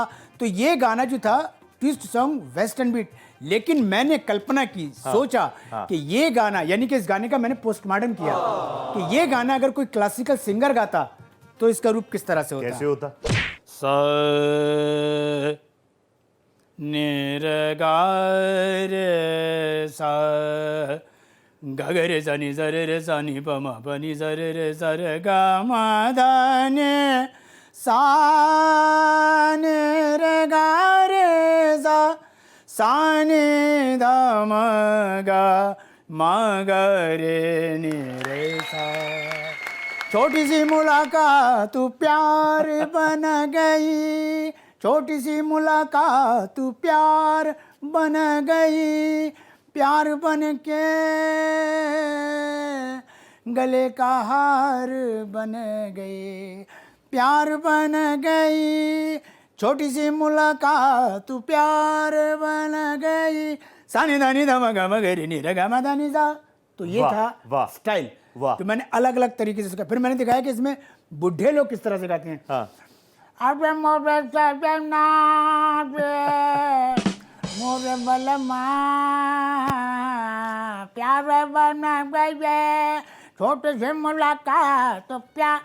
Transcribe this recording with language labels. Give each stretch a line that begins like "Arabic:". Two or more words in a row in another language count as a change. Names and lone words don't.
Hindi: तो ये गाना जो था
English: twist song western beat,
Hindi: लेकिन मैंने कल्पना की, सोचा कि ये गाना, यानी कि इस गाने का मैंने पोस्टमार्टम किया कि ये गाना अगर कोई
English: classical singer
Hindi: गाता तो इसका रूप किस तरह से होता। कैसे होता? सा निरगा रे सा गा ग रे सा नि सा रे सा नि प म प नि सा रे सा रे गा म धा नि सा नि रे गा रे सा नि धा म गा म ग रे नि रे सा। छोटी सी मुलाकात तू प्यार बन गई, छोटी सी मुलाकात तू प्यार बन गई, प्यार बन के गले का हार बन गई, प्यार बन गई, छोटी सी मुलाकात तू प्यार बन गई, सानी दानी धम गम गरी नी रे गम दानी सा। तो ये वाह, था वाह, स्टाइल। वाह। तो मैंने अलग अलग तरीके से, फिर मैंने दिखाया कि इसमें बुढ़े लोग किस तरह से गाते हैं। हाँ। अबे मोबे सबे नाबे मोबे बलमा प्यार बना गए, छोटे से मुलाकात तो प्यार।